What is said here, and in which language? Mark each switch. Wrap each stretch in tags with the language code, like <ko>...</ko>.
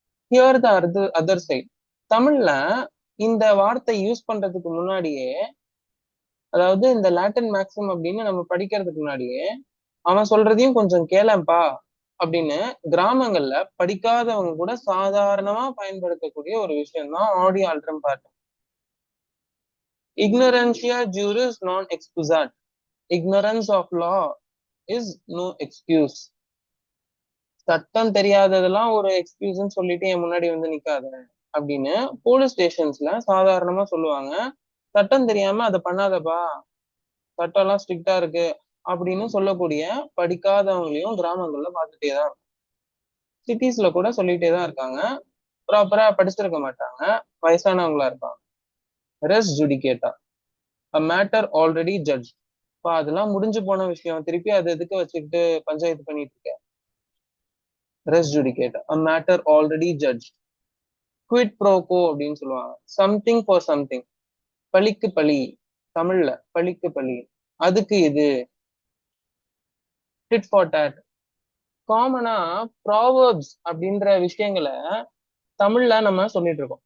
<en>Here the other side.</en> <ta>தமிழ்ல இந்த வார்த்தை யூஸ் பண்றதுக்கு முன்னாடியே, அதாவது இந்த லாட்டின் மேக்ஸிம் அப்படின்னு நம்ம படிக்கிறதுக்கு முன்னாடியே, அவன் சொல்றதையும் கொஞ்சம் கேளப்பா அப்படின்னு கிராமங்கள்ல படிக்காதவங்க கூட சாதாரணமா பயன்படுத்தக்கூடிய ஒரு விஷயம் தான் ஆடி ஆல்ட்ரம் partum.</ta> <la>Ignorantia juris non excusat.</la> <en>Ignorance of law is no excuse.</en> <ta>சட்டம் தெரியாததெல்லாம் ஒரு எக்ஸ்கியூஸ்ன்னு சொல்லிட்டு என் முன்னாடி வந்து நிக்காத அப்படின்னு போலீஸ் ஸ்டேஷன்ஸ்ல சாதாரணமா சொல்லுவாங்க. சட்டம் தெரியாம அதை பண்ணாதப்பா, சட்டம் எல்லாம் ஸ்ட்ரிக்டா இருக்கு அப்படின்னு சொல்லக்கூடிய படிக்காதவங்களையும் கிராமங்கள்ல பார்த்துட்டே தான் இருக்கும். சிட்டிஸ்ல கூட சொல்லிட்டே தான் இருக்காங்க. ப்ராப்பரா படிச்சிருக்க மாட்டாங்க, வயசானவங்களா இருப்பாங்க.</ta> <la>ரெஸ் ஜுடிகேட்டா,</la> <en>a matter already judged.</en> <ta>அதெல்லாம் முடிஞ்சு போன விஷயம், திருப்பி அது எதுக்கு வச்சுக்கிட்டு பஞ்சாயத்து பண்ணிட்டு இருக்க?</ta> <la>ரெஸ் ஜுடிகேட்டா,</la> <en>a matter already judged.</en> <ta>Quit ப்ரோகோ அப்படின்னு சொல்லுவாங்க,</ta> <en>Something for something.</en> <ta>பழிக்கு பழி, தமிழ்ல பழிக்கு பழி, அதுக்கு இது.</ta> <en>Tit for tat.</en> <ta>காமனா ப்ராவர்ப்ஸ் அப்படின்ற விஷயங்களை தமிழ்ல நம்ம சொல்லிட்டு இருக்கோம்.</ta>